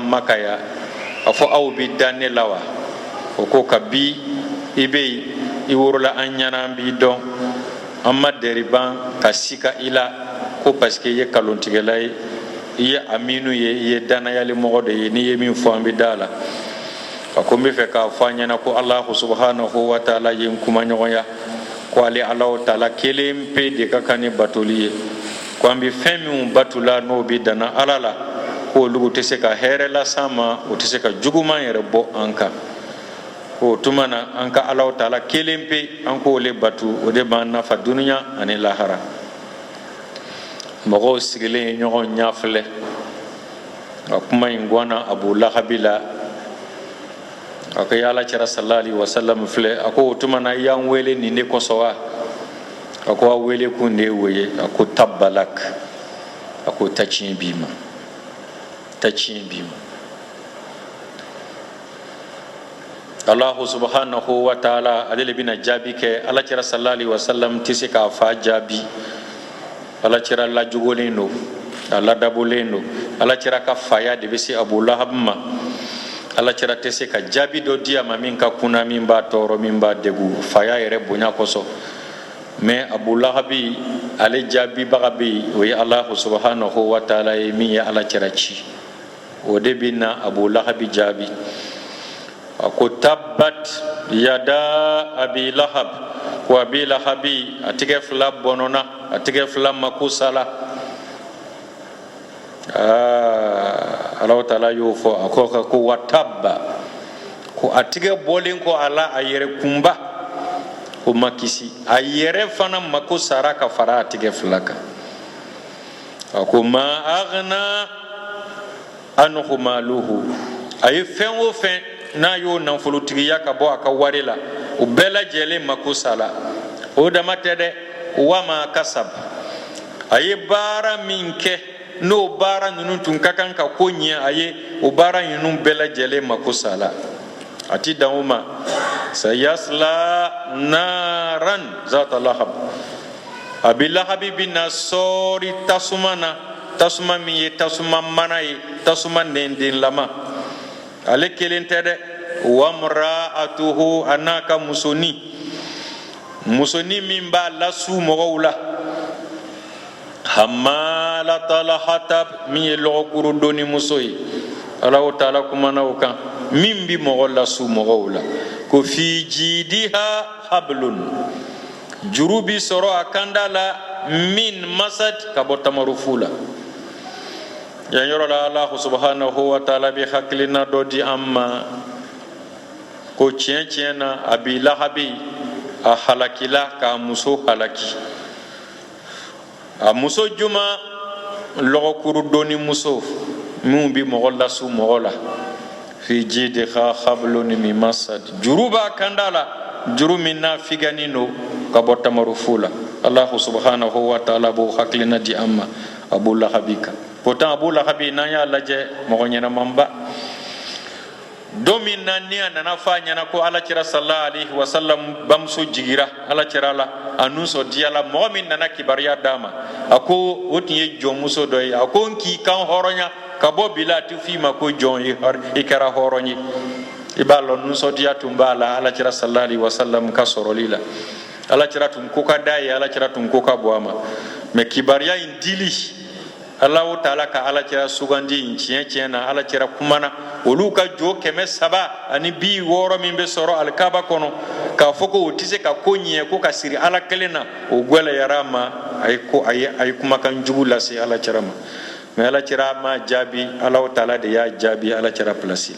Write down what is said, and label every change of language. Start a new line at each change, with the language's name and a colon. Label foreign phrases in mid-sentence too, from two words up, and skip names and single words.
Bambara: makaya afo aw bi danne lawa o ko kabi ibe i worola anyana bi don amma deriban kasika ila ko
French: parce que
Bambara: ye kalontigelay ye aminu ye dana yali mogode ni ye min fo ambi dala ko mi fe ka fanyana ko
Arabic: Allah subhanahu wa ta'ala
Bambara: yin kuma nyoya ko ali
Arabic: Allah ta'ala
Bambara: kelim pe de kakani batoliye ko ambi femi batula no bi dana alala ko lugu te se ka here la sama o te se ka juguma yere bo anka o tumana an ka
Arabic: Allahu taala
Bambara: kelen pe an ko le batu o de b'an nafa duniya ani lahara. Mɔgɔw sigilen ɲɔgɔn ɲafilɛ a kuma in gwana Abu Lahabi la a ko ya Alakira
Arabic: sallallahu alaihi wasallam
Bambara: filɛ a ko o tumana i y'an wele nin de kosɔn wa a ko a wele kun de ye o ye a ko tabbalak a ko ta tiɲɛ b'i ma ta tiɲɛ b'i ma.
Arabic: Allahu subhanahu wa ta'ala
Bambara: ale le bɛna jaabi kɛ Alakira
Arabic: sallallahu alaihi wasallam
Bambara: tɛ se k'a fa jaabi. Alakira lajugulen don a ladabolen don Alakira ka faya de bɛ se Abu Lahab ma. Alakira tɛ se ka jaabi dɔ di a ma min ka kunna min b'a tɔɔrɔ min b'a degun faya yɛrɛ bonya kosɔn. Mais Abu Lahabi ale jaabibaga bɛ yen o ye
Arabic: Allahu subhanahu wa ta'ala
Bambara: ye min ye Alakira ci o de bɛ na Abu Lahabi jaabi. A ko
Arabic: tabbat yada Abi Lahab wa
Bambara: Abi Lahabi a tigɛ fila bɔnɔna a tigɛ fila mako sala.
Arabic: Allahu taala
Bambara: y'o fɔ a ko
Arabic: wa tabba
Bambara: ko a tigɛ bɔlen kɔ a la a yɛrɛ kunba o ma kisi a yɛrɛ fana mako sara ka fara a tigɛ fila kan. A ko
Arabic: ma aghna anhu maluhu
Bambara: a ye fɛn o fɛn n'a y'o nafolotigiya ka bɔ a ka wari la o bɛɛ lajɛlen mako sala o dama tɛ dɛ
Arabic: wa ma kasab
Bambara: a ye baara min kɛ n'o baara ninnu tun ka kan ka ko ɲɛ a ye o baara ninnu bɛɛ lajɛlen mako sala a ti dan o ma
Arabic: sayasla naran zata lahab
Bambara: Abi Lahabi bɛna sɔɔri tasuma na tasuma min ye tasuma mana ye tasuma nɛndenlama ale kelen tɛ dɛ
Arabic: wa mra'atuhu
Bambara: a n'a ka musonin min b'a lasu mɔgɔw la
Arabic: hammalatal hatab
Bambara: min ye lɔgɔkuru donni muso ye
Arabic: Allahu taala
Bambara: kumana o kan min bi mɔgɔ lasu mɔgɔw la ko
Arabic: fi jidiha hablun
Bambara: juru bi sɔrɔ a kanda la
Arabic: min masad
Bambara: ka bɔ tamarufu la. Yan yɔrɔ la
Arabic: Allahu subhanahu wa ta'ala
Bambara: bi hakilina dɔ di an ma ko tiɲɛ tiɲɛ na Abi Lahabi a halakila k'a muso halaki. A muso juma lɔgɔkuru donni muso min bi mɔgɔ lasu mɔgɔ la
Arabic: fi jidiha hablun min masad
Bambara: juru b'a kanda la juru min n'a figanin don ka bɔ tamarufu la.
Arabic: Allahu subhanahu wa ta'ala
Bambara: b'o hakilina di an ma Abu Lahabi kan. Pourtant Abu Lahabi n'an y'a lajɛ mɔgɔ ɲɛnamanba don min na ni a nana fɔ a ɲɛna ko Alakira
Arabic: sallallahu alaihi wasallam
Bambara: bamuso jigira Alakira la a nunsɔndiyala mɔgɔ min nana kibariya d'a ma a ko o tun ye jɔnmuso dɔ ye a ko n k'i kan hɔrɔnya ka bɔ bi la a tɛ f'i ma ko jɔn ye i kɛra hɔrɔn ye. I b'a lɔn nunsɔndiya tun b'a la Alakira
Arabic: sallallahu alaihi wasallam
Bambara: ka sɔrɔli la. Alakira tun ko ka d'a ye Alakira tun ko ka bɔ a ma mais kibariya in dili
Arabic: Allahu taala
Bambara: ka Alakira sugandi in tiɲɛ tiɲɛ na Alakira kumana olu ka jo 300 ani 60 min bɛ sɔrɔ alikaba kɔnɔ k'a fɔ ko o tɛ se ka ko ɲɛ ko ka siri Ala kelen na o gwɛlɛyara ma a ye kumakan jugu lase Alakira ma mais Alakira ma jaabi
Arabic: Allahu taala
Bambara: de y'a jaabi Alakira place la.